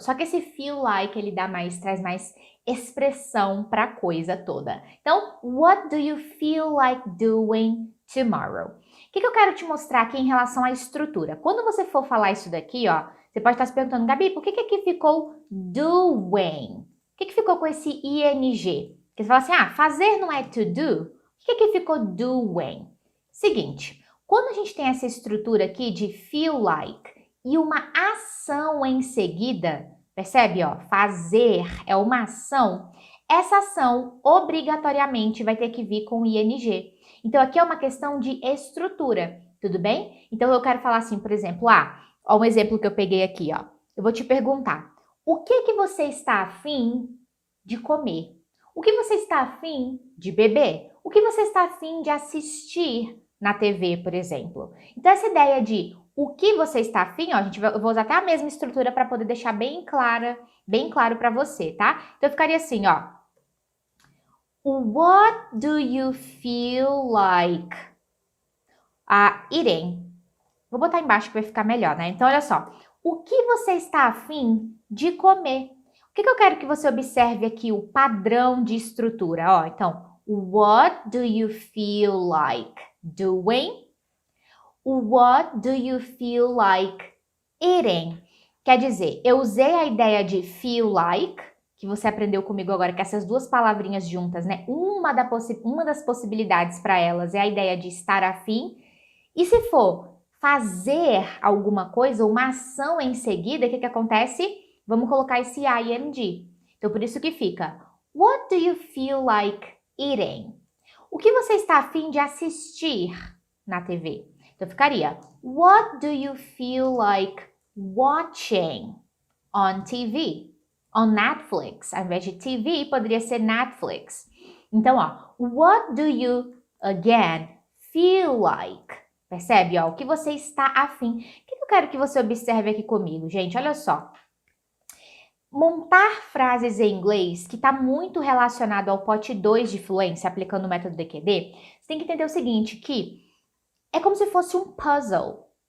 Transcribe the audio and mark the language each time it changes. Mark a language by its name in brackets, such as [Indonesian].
[Portuguese] Só que esse [English] feel like [Portuguese] ele traz mais expressão para a coisa toda. Então, [English] what do you feel like doing tomorrow? [Portuguese] O que eu quero te mostrar aqui em relação à estrutura? Quando você for falar isso daqui, ó, você pode estar se perguntando, Gabi, por que aqui ficou doing? O que ficou com esse ing? Porque você fala assim, fazer não é to do? O que aqui ficou doing? Seguinte, quando a gente tem essa estrutura aqui de feel like e uma ação em seguida, percebe, ó, fazer é uma ação, essa ação obrigatoriamente vai ter que vir com ing. Então, aqui é uma questão de estrutura, tudo bem? Então, eu quero falar assim, por exemplo, ó, um exemplo que eu peguei aqui, ó. Eu vou te perguntar, o que você está afim de comer? O que você está afim de beber? O que você está afim de assistir na TV, por exemplo? Então, essa ideia de o que você está afim, ó, eu vou usar até a mesma estrutura para poder deixar bem claro para você, tá? Então, ficaria assim, ó. [English] What do you feel like eating? [Portuguese] Vou botar embaixo que vai ficar melhor, né? Então, olha só. O que você está afim de comer? O que eu quero que você observe aqui? O padrão de estrutura, ó. [English] Então, what do you feel like doing? What do you feel like eating? [Portuguese] Quer dizer, eu usei a ideia de [English] feel like, [Portuguese] que você aprendeu comigo agora, que essas duas palavrinhas juntas, né? Uma das possibilidades para elas é a ideia de estar afim. E se for fazer alguma coisa, uma ação em seguida, o que acontece? Vamos colocar esse ing. Então, por isso que fica, [English] what do you feel like eating? [Portuguese] O que você está afim de assistir na TV? Então, ficaria, [English] what do you feel like watching on TV? On Netflix. [Portuguese] Ao invés de TV, poderia ser Netflix. Então, ó, [English] what do you, again, feel like? [Portuguese] Percebe, ó, o que você está afim. O que eu quero que você observe aqui comigo, gente? Olha só. Montar frases em inglês, que está muito relacionado ao pote 2 de fluência, aplicando o método DQD, você tem que entender o seguinte, que é como se fosse um puzzle.